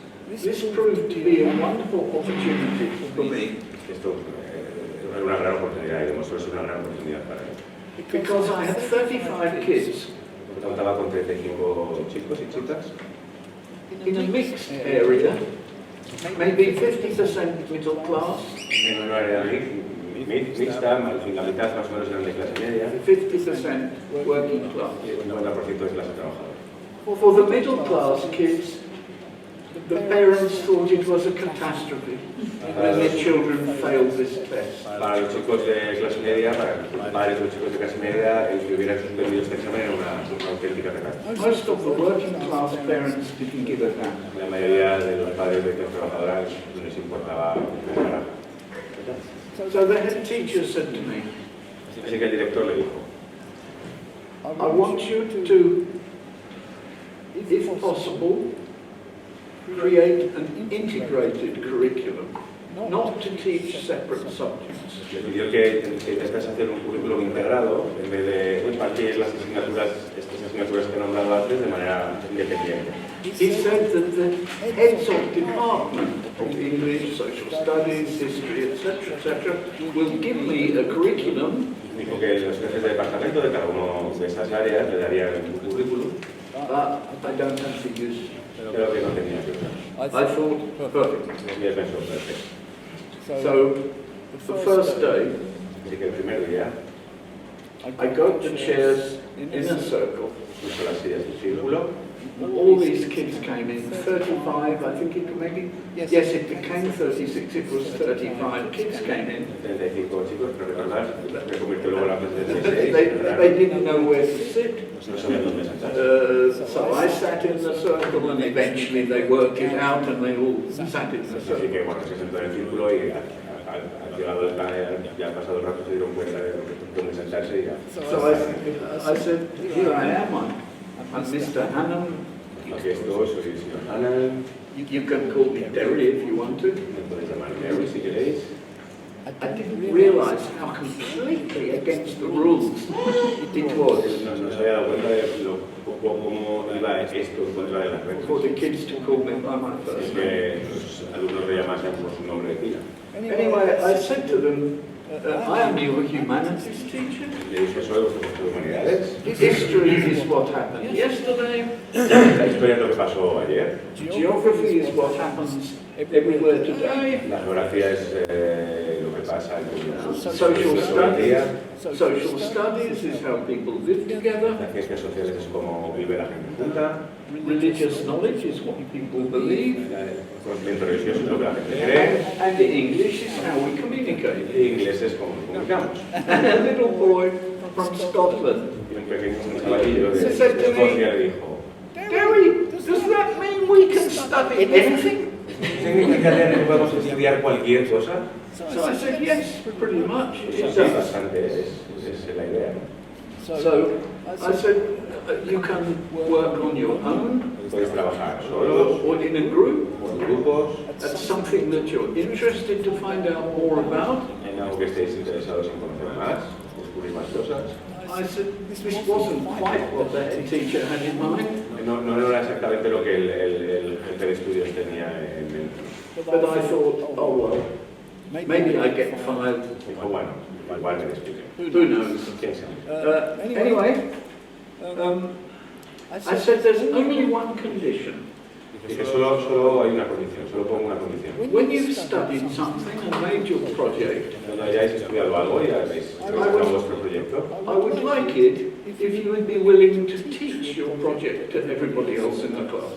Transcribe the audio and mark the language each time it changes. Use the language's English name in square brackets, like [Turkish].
[English] This proved to be a wonderful opportunity for me [Spanish] Esto era una gran oportunidad y demostró ser una gran oportunidad para mí. [English] because I had 35 kids [Spanish] Contaba con 35 chicos y chicas [English] in a mixed area, maybe 50% middle class, [Spanish] en una área mixta, la mitad más o menos eran de clase media [English] 50% working class. [Spanish] y el 50% de clase trabajadora. [English] For the middle class kids, the parents thought it was a catastrophe when their children failed this test. [Spanish] Para los chicos de clase media, para los padres de los chicos de clase media, el que hubieran suspendido este examen era una auténtica catástrofe. [English] Most of the working class parents didn't give a damn. [Spanish] La mayoría de los padres de clase trabajadora no les importaba un carajo. [English] So the head teacher said to me, [Spanish] Así que el director le dijo, [English] I want you to, if possible, create an integrated curriculum, not to teach separate subjects. [Spanish] le pidió que intentases hacer un currículum integrado en vez de impartir las asignaturas, estas asignaturas que he nombrado antes de manera independiente. [English] He said that the heads of department of English, social studies, history, etc., will give me a curriculum [Spanish] Dijo que los jefes de departamento de cada uno de esas áreas le darían un currículum, [English] I don't actually use. [Spanish] pero que no tenía que usar. [English] I thought, perfect. [Spanish] Y él pensó, perfecto. [English] So, the first day, [Spanish] Así que el primer día [English] I got the chairs in a circle. [Spanish] puso las sillas en círculo. [English] All these kids came in, 35, I think it maybe, yes, it became 36, it was 35 kids came in. [Spanish] 35 chicos, pero recordar, me convirtió luego la clase de 36. [English] They didn't know where to sit. [Spanish] No sabían dónde sentarse. [English] So I sat in the circle and eventually they worked it out and they all sat in the [Spanish] Así [English] circle. [Spanish] que bueno, se sentó en el círculo y al llegado el ya ha pasado el rato se dieron cuenta de dónde sentarse y ya. [English] So I said, here I am, I'm Mr. Hannam. [Spanish] Aquí estoy, soy el señor Hannam. [English] You can call me Derry if you want to. [Spanish] Me podéis llamar Derry si queréis. [English] I didn't realize how completely against the rules it was [Spanish] No se había dado cuenta de cómo iba esto en contra de las reglas. [English] for the kids to call me by my [Spanish] Es [English] first name. [Spanish] que los alumnos le llamasen por su nombre de pila. [English] Anyway, I said to them, I am your humanities teacher. [Spanish] Le dije, soy vuestro profesor de humanidades. [English] History is what happened yesterday. [Spanish] La historia es lo que pasó ayer. [English] Geography is what happens everywhere today. [Spanish] La geografía es lo que pasa en [English] Social [Spanish] el día. [English] studies. Social studies is how people live together. [Spanish] Las ciencias sociales es cómo vive la gente junta. [English] Religious knowledge is what people believe. [Spanish] El conocimiento religioso es lo que la gente cree. [English] And the English is how we communicate. [Spanish] El inglés es cómo nos comunicamos. [English] And a little boy from Scotland [Spanish] Y un pequeño chavalillo de [English] Se said to me, [Spanish] Escocia dijo, [English] Derry, does that mean we can study anything? [Spanish] ¿significa que podemos estudiar cualquier cosa? [English] So I said, yes, pretty much. [Spanish] Sí, [English] It does. [Spanish] bastante, es la idea. [English] So I said, you can work on your own [Spanish] Podéis trabajar solos, [English] or in a group. [Spanish] por grupos, [English] That's something that you're interested to find out more about. [Spanish] en algo que estéis interesados en conocer más, descubrir más cosas. [English] I said, this wasn't quite what the head teacher had in mind, [Spanish] No era exactamente lo que el jefe de estudios tenía en mente. [English] but I thought, oh well, maybe I get fired. [Spanish] Dijo, bueno, igual me despido. [English] Who knows? [Spanish] ¿Quién sabe? [English] Anyway, I said there's only one condition. [Spanish] Dije, solo hay una condición, solo pongo una condición. [English] When you've studied something and made your project, [Spanish] Cuando hayáis estudiado algo y habéis realizado vuestro proyecto, [English] I would like it if you would be willing to teach your project to everybody else in the class.